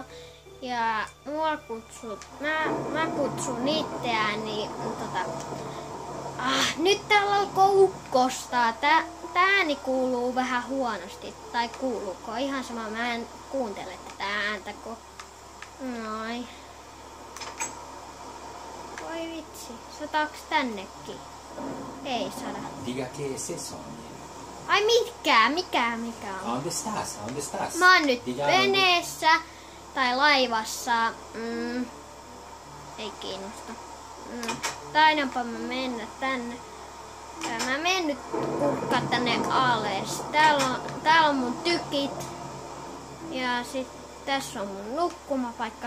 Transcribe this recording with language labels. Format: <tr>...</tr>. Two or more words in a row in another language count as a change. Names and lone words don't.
<fi>Ja mä kutsun itseäni, nyt täällä alkoi ukkostaa. Tää ääni kuuluu vähän huonosti. Tai kuuluuko? Ihan sama, mä en kuuntele tätä ääntä, kun... Noin. Voi vitsi, sataaks tännekin? Ei sada.</fi> <es>Diga que es eso?</es> <fi>Ai mikä on?</fi> <es>¿Dónde estás?</es> <fi>Mä oon nyt veneessä tai laivassa. Ei kiinnosta. Taidanpa mä mennä tänne. Mä menen nyt kurkkaa tänne alas. Täällä on mun tykit. Ja sit tässä on mun nukkumapaikka.</fi>